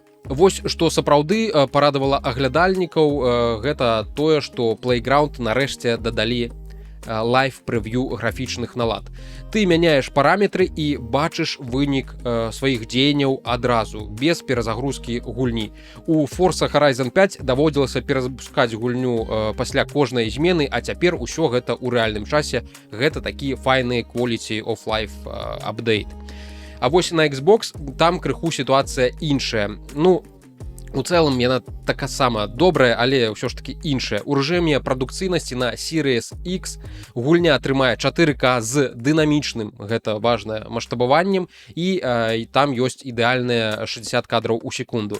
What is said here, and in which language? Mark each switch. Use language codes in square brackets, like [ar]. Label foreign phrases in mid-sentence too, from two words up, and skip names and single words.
[be] Вось што сапраўды парадавала аглядальнікаў, гэта тое, што Playground нарэшце дадалі лайв-прэв'ю графічных налад. Ты мяняеш параметры і бачыш вынік сваіх дзеянняў адразу, без перазагрузкі гульні. У Forza Horizon 5 даводзілася перазапускаць гульню пасля кожнай змены, а цяпер усё гэта ў рэальным часе. Гэта такі файны [en] quality of life [be] апдейт. А вось на Xbox там крыху сітуацыя іншая. У цэлым яна така сама добрая, але ўсё ж такі іншая. У рэжыме прадукцыйнасці на Series X гульня атрымае 4К з дынамічным, гэта важнае, маштабаваннем, і там ёсць ідэальныя 60 кадраў у секунду.